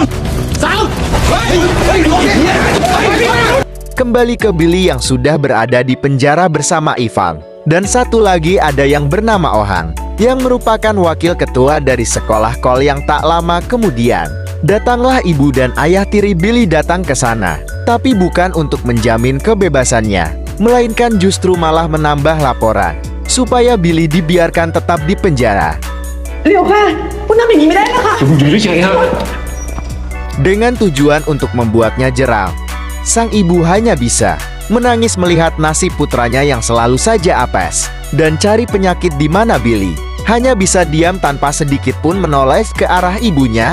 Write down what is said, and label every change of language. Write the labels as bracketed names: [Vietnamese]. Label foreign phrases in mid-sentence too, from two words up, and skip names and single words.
[Indonesian] Kembali ke Billy yang sudah berada di penjara bersama Ivan, dan satu lagi ada yang bernama Ohang, yang merupakan wakil ketua dari sekolah Kol yang tak lama kemudian. Datanglah ibu dan ayah tiri Billy datang ke sana, tapi bukan untuk menjamin kebebasannya, melainkan justru malah menambah laporan, supaya Billy dibiarkan tetap di penjara. [Thai] เร็วค่ะคุณทำอย่างนี้ไม่ได้นะคะ [Indonesian] Dengan tujuan untuk membuatnya jeral, sang ibu hanya bisa menangis melihat nasib putranya yang selalu saja apes, dan cari penyakit di mana Billy hanya bisa diam tanpa sedikit pun menoleh ke arah ibunya.